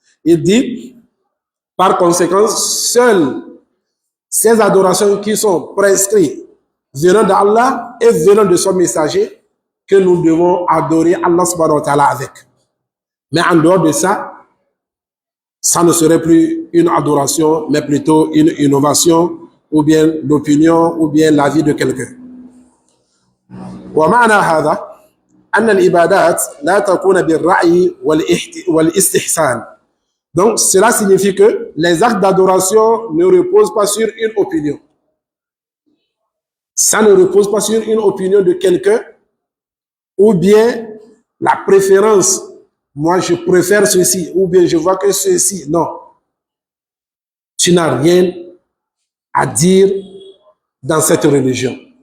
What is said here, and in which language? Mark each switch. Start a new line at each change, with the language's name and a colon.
French: Il dit, par conséquent, seules ces adorations qui sont prescrites venant d'Allah et venant de son messager, que nous devons adorer Allah subhanahu wa ta'ala avec. Mais en dehors de ça, ça ne serait plus une adoration, mais plutôt une innovation, ou bien l'opinion, ou bien l'avis de quelqu'un.
Arabic: ومعنى هذا أن العبادات لا تكون بالرأي والاستحسان.
French: Donc, cela signifie que les actes d'adoration ne reposent pas sur une opinion. Ça ne repose pas sur une opinion de quelqu'un ou bien la préférence. Moi, je préfère ceci ou bien je vois que ceci. Non. Tu n'as rien à dire dans cette religion.